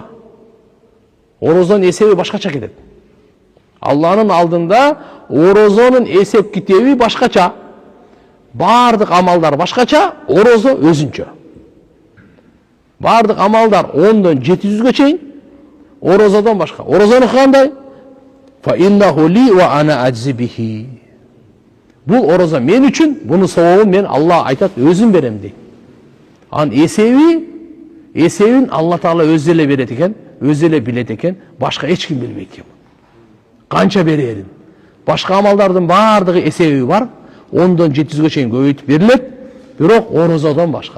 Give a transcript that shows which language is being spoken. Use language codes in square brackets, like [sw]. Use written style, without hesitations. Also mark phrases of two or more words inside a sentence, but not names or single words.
[ky] Орозонун эсеби башкача кетет. Алланын алдында орозонун эсеп китеби башкача. Бардык амалдар башкача, орозо өзүнчө. Бардык амалдар 10дон 700гө чейин, орозодон башка. Орозону кандай? [ar] فإنه لي وأنا أجزي به. [ky] Бул орозо мен үчүн, буну сабабын мен Алла айтат, өзүм берем дейт. Ан эсебин Алла Таала өзү эле берет экен, өзү эле билет экен, башка эч ким билбейт экен. Канча берерин. Башка амалдардын бардыгы эсеби бар, 10дон 700гө чейин көбөйтүп берилет, бирок орозодон башка.